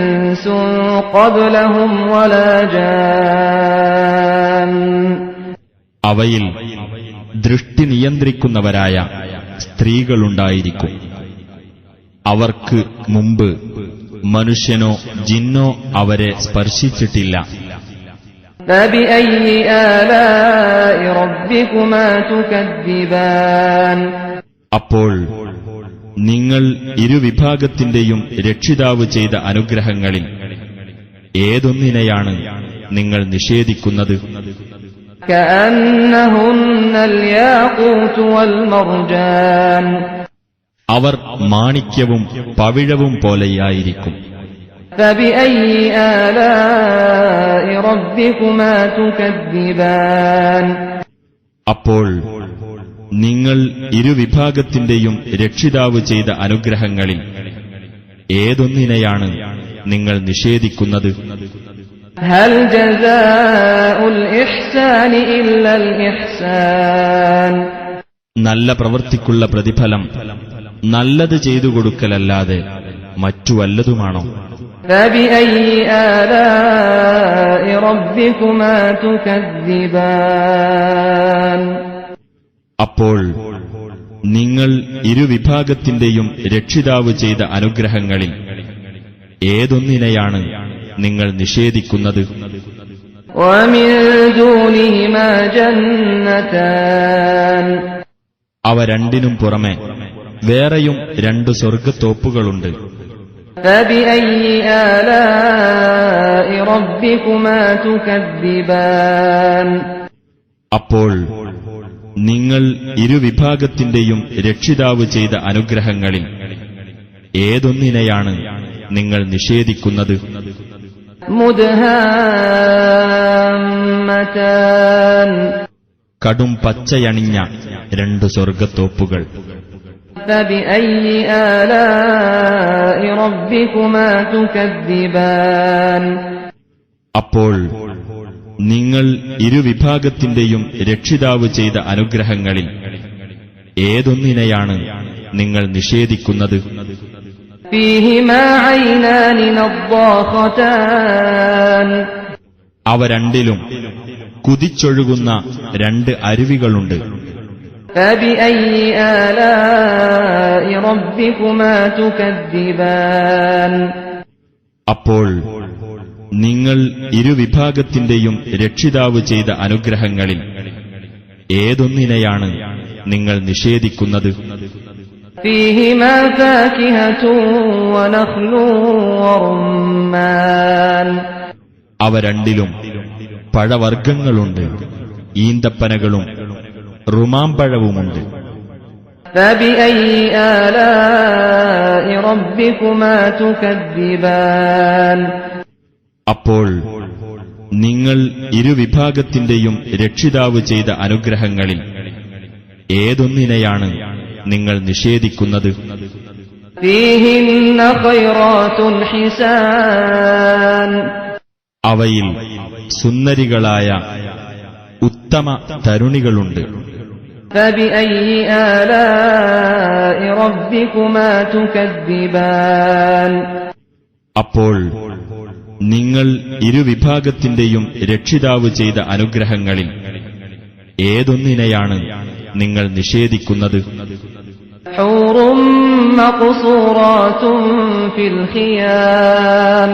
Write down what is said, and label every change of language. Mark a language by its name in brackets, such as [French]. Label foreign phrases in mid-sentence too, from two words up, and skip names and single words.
[Arabic] إنس قبلهم ولا جان. [Malayalam] അവയിൽ ദൃഷ്ടി നിയന്ത്രിക്കുന്നവരായ സ്ത്രീകളുണ്ടായിരിക്കും. അവർക്ക് മുമ്പ് മനുഷ്യനോ ജിന്നോ അവരെ സ്പർശിച്ചിട്ടില്ല. [Arabic] فبأي آلاء ربكما تكذبان. [Malayalam] അപ്പോൾ നിങ്ങൾ ഇരുവിഭാഗത്തിന്റെയും രക്ഷിതാവ് ചെയ്ത അനുഗ്രഹങ്ങളിൽ ഏതൊന്നിനെയാണ് നിങ്ങൾ നിഷേധിക്കുന്നത്? [Arabic] كأنهن الياقوت والمرجان. [Malayalam] അവർ മാണിക്യവും പവിഴവും പോലെയായിരിക്കും. [Arabic] فبأي آلاء ربكما تكذبان. [Malayalam] അപ്പോൾ നിങ്ങൾ ഇരുവിഭാഗത്തിന്റെയും രക്ഷിതാവ് ചെയ്ത അനുഗ്രഹങ്ങളിൽ ഏതൊന്നിനെയാണ് നിങ്ങൾ നിഷേധിക്കുന്നത്? [Arabic] هل جزاء الإحسان إلا الإحسان. [Malayalam] നല്ല പ്രവൃത്തിക്കുള്ള പ്രതിഫലം നല്ലത് ചെയ്തു കൊടുക്കലല്ലാതെ മറ്റു വല്ലതുമാണോ? [Arabic] فبأي آلاء ربكما تكذبان. [Malayalam] അപ്പോൾ നിങ്ങൾ ഇരുവിഭാഗത്തിന്റെയും രക്ഷിതാവ് ചെയ്ത അനുഗ്രഹങ്ങളിൽ ഏതൊന്നിനെയാണ് നിങ്ങൾ നിഷേധിക്കുന്നത്? [Arabic] ومن دونهما جنتان. [Malayalam] അവ രണ്ടിനും പുറമെ വേറെയും 2 സ്വർഗ്ഗത്തോപ്പുകളുണ്ട്. [Arabic] فبأي آلاء ربكما تكذبان. [Malayalam] അപ്പോൾ നിങ്ങൾ ഇരുവിഭാഗത്തിന്റെയും രക്ഷിതാവ് ചെയ്ത അനുഗ്രഹങ്ങളിൽ ഏതൊന്നിനെയാണ് നിങ്ങൾ നിഷേധിക്കുന്നത്? [Arabic] مدهامتان. [Malayalam] കടും പച്ചയണിഞ്ഞ 2 സ്വർഗ്ഗത്തോപ്പുകൾ. [Arabic] فبأي آلاء ربكما تكذبان. [Malayalam] അപ്പോൾ നിങ്ങൾ ഇരുവിഭാഗത്തിന്റെയും രക്ഷിതാവ് ചെയ്ത അനുഗ്രഹങ്ങളിൽ ഏതൊന്നിനെയാണ് നിങ്ങൾ നിഷേധിക്കുന്നത്? [Arabic] فيهما عينان نضاختان. [Malayalam] അവ രണ്ടിലും കുതിച്ചൊഴുകുന്ന 2 അരുവികളുണ്ട്. [Arabic] فبأي آلاء ربكما تكذبان. [Malayalam] അപ്പോൾ നിങ്ങൾ ഇരുവിഭാഗത്തിന്റെയും രക്ഷിതാവ് ചെയ്ത അനുഗ്രഹങ്ങളിൽ ഏതൊന്നിനെയാണ് നിങ്ങൾ നിഷേധിക്കുന്നത്? [Arabic] فيهما فاكهة ونخل ورمان. [Malayalam] അവ രണ്ടിലും പഴവർഗ്ഗങ്ങളുണ്ട്, ഈന്തപ്പനകളും റുമാമ്പഴവുമുണ്ട്. [Arabic] فبأي آلاء ربكما تكذبان. [Malayalam] അപ്പോൾ നിങ്ങൾ ഇരുവിഭാഗത്തിന്റെയും രക്ഷിതാവ് ചെയ്ത അനുഗ്രഹങ്ങളിൽ ഏതൊന്നിനെയാണ് നിങ്ങൾ നിഷേധിക്കുന്നത്? [Arabic] فيهن خيرات حسان. [Malayalam] അവയിൽ സുന്ദരികളായ ഉത്തമ തരുണികളുണ്ട്. [Arabic] فبأي آلاء ربكما تكذبان. [Malayalam] അപ്പോൾ നിങ്ങൾ ഇരുവിഭാഗത്തിന്റെയും രക്ഷിതാവ് ചെയ്ത അനുഗ്രഹങ്ങളിൽ ഏതൊന്നിനെയാണ് നിങ്ങൾ നിഷേധിക്കുന്നത്? [Arabic] حور مقصورات في الخيام.